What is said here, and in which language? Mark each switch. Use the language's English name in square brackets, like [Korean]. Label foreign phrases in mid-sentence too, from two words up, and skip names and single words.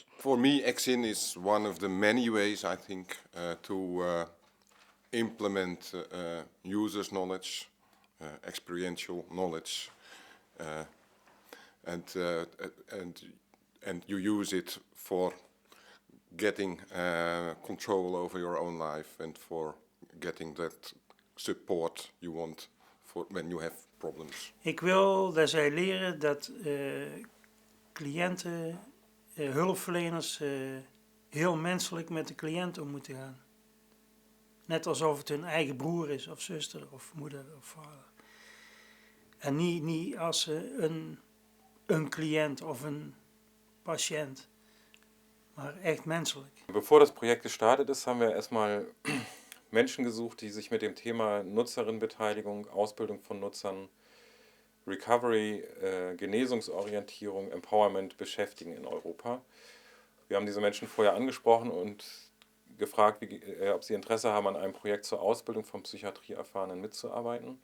[English] For me, Exin is one of the many ways, I think, to implement users' knowledge, experiential knowledge, and you use it for getting control over your own life and for getting that support you want for when you have problems. [Dutch] Ik wil dat zij leren dat cliënten, hulpverleners heel menselijk met de cliënt om moeten gaan. Net alsof het hun eigen broer is, of zuster, of moeder, of vader. En niet als ze een een cliënt of een patiënt, maar echt menselijk. [German] Bevor das Projekt gestartet ist, haben wir erstmal Menschen gesucht, die sich mit dem Thema Nutzerinnenbeteiligung, Ausbildung von Nutzern, Recovery, Genesungsorientierung, Empowerment beschäftigen in Europa. Wir haben diese Menschen vorher angesprochen und gefragt, ob sie Interesse haben, an einem Projekt zur Ausbildung von Psychiatrieerfahrenen mitzuarbeiten.